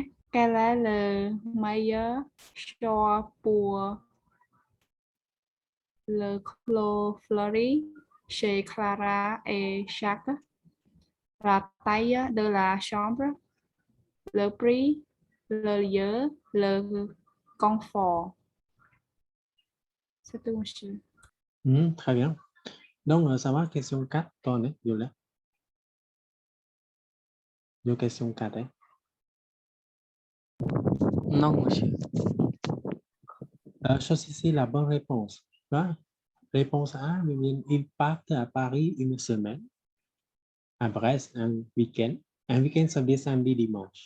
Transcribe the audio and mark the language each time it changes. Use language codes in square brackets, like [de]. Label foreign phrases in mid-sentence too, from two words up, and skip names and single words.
[fr] Quel est le meilleur choix pour le clos fleuri chez Clara et Jacques? La taille de la chambre. le prix, le lieu, le confort. C'est tout, monsieur. Très bien. Donc, ça va, question 4, [vi] con đấy, vô là. Vô question 4 đấy. [fr] Non, monsieur. Choisis ici la bonne réponse. [vi] Đó. [fr] Réponse A, il part à Paris une semaine. À Brest, un week-end. Un week-end, ça veut dire samedi, dimanche.